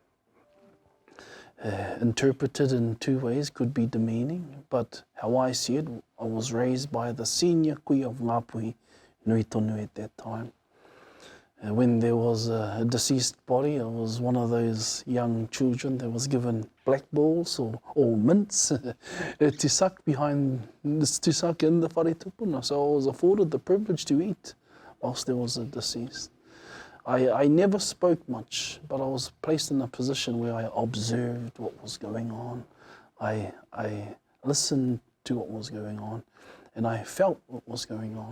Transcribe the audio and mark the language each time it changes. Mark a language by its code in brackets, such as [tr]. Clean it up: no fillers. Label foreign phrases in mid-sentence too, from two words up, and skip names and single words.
[en] Interpreted in two ways, could be demeaning, but how I see it, I was raised by the senior kuia of Ngāpuhi, Nui Tonu at that time. When there was a deceased body, I was one of those young children that was given black balls or mints to suck in the [mi] whare tupuna. [en] So I was afforded the privilege to eat whilst there was a deceased. I never spoke much, but I was placed in a position where I observed what was going on. I listened to what was going on, and I felt what was going on.